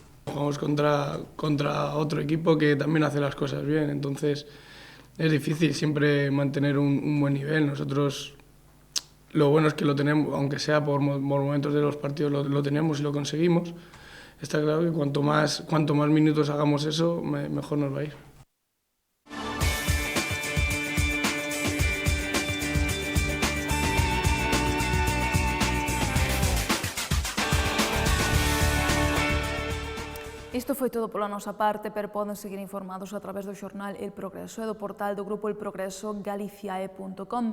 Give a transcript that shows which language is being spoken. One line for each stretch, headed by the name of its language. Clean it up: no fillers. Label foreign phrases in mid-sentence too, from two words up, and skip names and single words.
Spanish: Jugamos contra otro equipo que también hace las cosas bien, entonces es difícil siempre mantener un buen nivel. Nosotros lo bueno es que lo tenemos, aunque sea por momentos de los partidos, lo tenemos y lo conseguimos. Está claro que cuanto más minutos hagamos eso, mejor nos va a ir.
Galician: Isto foi todo pola nosa parte, pero poden seguir informados a través do xornal El Progreso e do portal do grupo El Progreso galiciae.com.